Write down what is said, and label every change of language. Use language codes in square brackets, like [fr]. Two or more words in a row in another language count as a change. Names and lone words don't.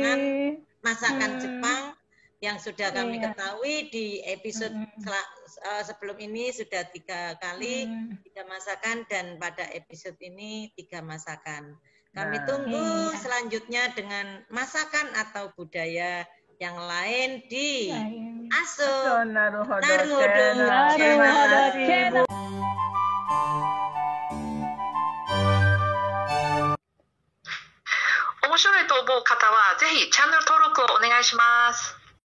[id] Masakan Jepang yang sudah kami ketahui di episode sebelum ini sudah 3 kali 3 masakan dan pada episode ini 3 masakan. Kami tunggu selanjutnya dengan masakan atau budaya yang lain di Aso Naruhodo Channel. [ja] 面白いと思う方はぜひチャンネル登録をお願いします。